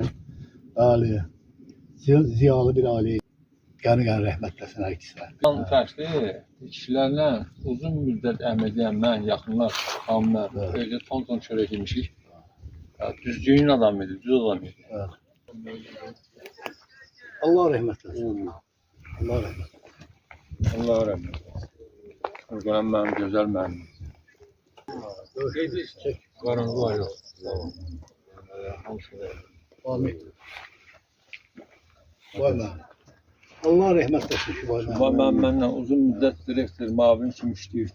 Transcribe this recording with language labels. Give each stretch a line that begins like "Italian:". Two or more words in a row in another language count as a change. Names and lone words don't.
Azerbaijani: Bəli. Ziyalı bir ailə. Qəni rəhmət eylesin hər ikisinə. Fəxri kişilərlə uzun müddət əmək edən mən, yaxınlar, xanımlar, öyle ton çörək yemişik. Düzgün adam idi, düz adam idi. Allah rahmet eylesin. Allah rahmet eylesin. Allah rahmet eylesin. Qurban mənim gözəl mənim. Qaranğı var yox. Amin. Valla. Allah rahmet eylesin şu valla. Mən mənlə uzun müddət direktor, mavin kimi işləyirdi.